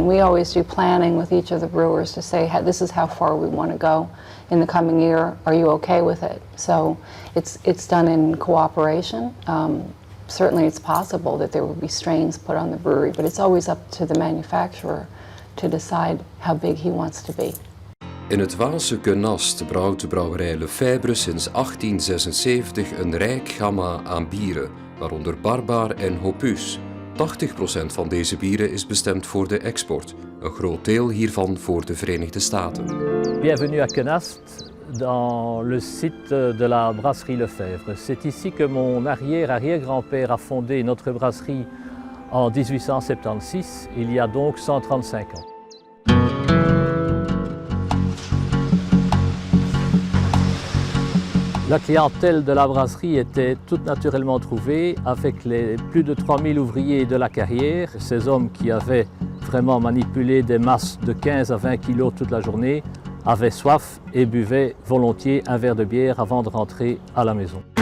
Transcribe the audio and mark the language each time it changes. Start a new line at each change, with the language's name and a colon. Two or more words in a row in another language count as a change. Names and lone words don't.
English: We always do planning with each of the brewers to say, this is how far we want to go in the coming year. Are you okay with it? So it's done in cooperation. Certainly it's possible that there will be strains put on the brewery, but it's always up to the manufacturer to decide how big he wants to be.
Dutch: In het Waalse Kanaal Z brouwt de brouwerij Lefebvre sinds 1876 een rijk gamma aan bieren, waaronder Barbaar en Hopus. 80% van deze bieren is bestemd voor de export, een groot deel hiervan voor de Verenigde Staten.
French: Bienvenue à Kanaal Z, dans le site de la brasserie Lefebvre. C'est ici que mon arrière-arrière-grand-père a fondé notre brasserie en 1876, il y a donc 135 ans. La clientèle de la brasserie était toute naturellement trouvée avec les plus de 3000 ouvriers de la carrière, ces hommes qui avaient vraiment manipulé des masses de 15 à 20 kilos toute la journée, avaient soif et buvaient volontiers un verre de bière avant de rentrer à la maison.